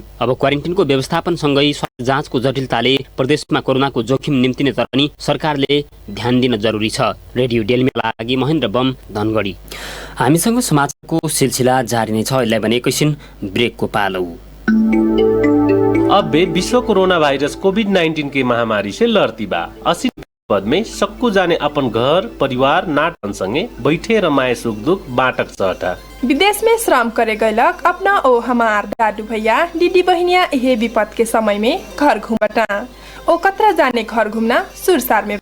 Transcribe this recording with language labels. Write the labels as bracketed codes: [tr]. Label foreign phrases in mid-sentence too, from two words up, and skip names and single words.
[ne] अब क्वारेन्टिनको व्यवस्थापनसँगै स्वास्थ्य जाँचको जटिलताले प्रदेशमा कोरोनाको जोखिम निम्तिने तर पनि सरकारले ध्यान दिन जरुरी छ। रेडियो डेल्मीका लागि महेन्द्र बम धनगढी। हामीसँग समाचारको सिलसिला जारी नै छ। अहिले भने एकैछिन ब्रेकको पालो। [thl] अब बे विश्व कोरोना वायरस कोविड-19 की महामारी से लड़ती बा। 80 पद में सक्कू जाने अपन घर परिवार नाटन संगे बैठे रमाए सुख दुख बाटक सहटा। विदेश में श्रम करे गयलक अपना ओ हमार दादू भैया दीदी बहनिया यह विपद के समय में घर घूमटा ओ कतरा जाने घर घूमना सुरसार में